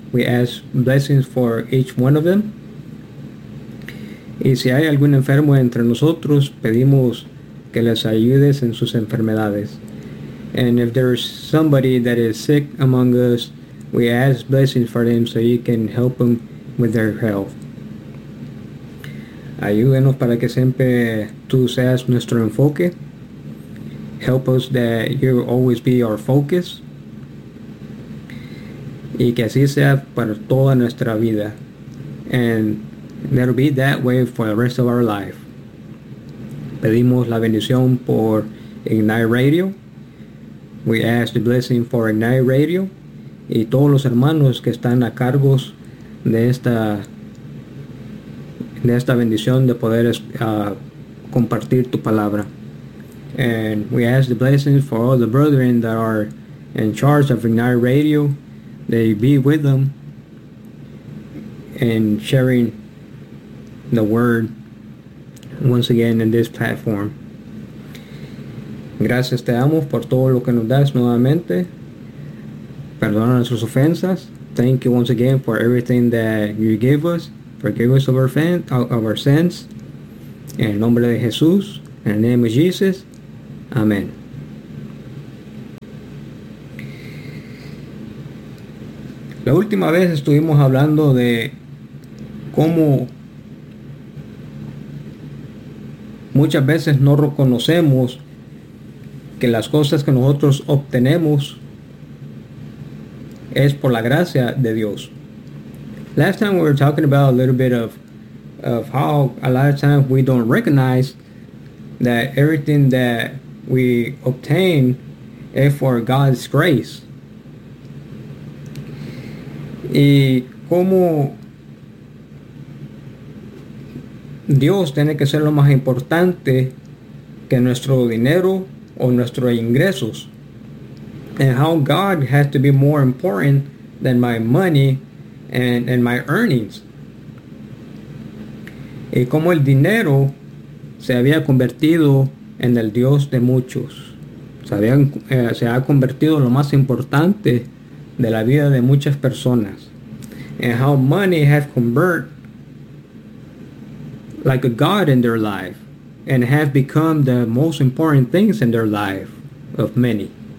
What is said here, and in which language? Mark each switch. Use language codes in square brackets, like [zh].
[en] We ask blessings for each one of them. [es] Y si hay algún enfermo entre nosotros, pedimos que les ayudes en sus enfermedades. [en] And if there is somebody that is sick among us, We ask blessings for them so you can help them with their health. [es] Ayúdenos para que siempre tú seas nuestro enfoque. [en] Help us that you always be our focus. [es] Y que así sea para toda nuestra vida. [en] And that'll be that way for the rest of our life. [es] Pedimos la bendición por Ignite Radio. [en] We ask the blessing for Ignite Radio. [es] Y todos los hermanos que están a cargo de esta bendición de poder compartir tu palabra. [en] And we ask the blessings for all the brethren that are in charge of Ignite Radio. That you be with them in sharing the word once again in this platform. [es] Gracias te damos por todo lo que nos das nuevamente. Perdona nuestras ofensas. [en] Thank you once again for everything that you give us. Forgive us of our sins. [es] En el nombre de Jesús. [en] In the name of Jesus. Amen. [es] La última vez estuvimos hablando de cómo muchas veces no reconocemos que las cosas que nosotros obtenemos es por la gracia de Dios. [en] Last time we were talking about a little bit of how a lot of times we don't recognize that everything that we obtain is for God's grace. [es] Y cómo Dios tiene que ser lo más importante que nuestro dinero o nuestros ingresos. [en] And how God has to be more important than my money and my earnings. [es] Y cómo el dinero se había convertido en el Dios de muchos. Se ha convertido en lo más importante de la vida de muchas personas. [en] And how money has converted like a God in their life. And have become the most important things in their life of many.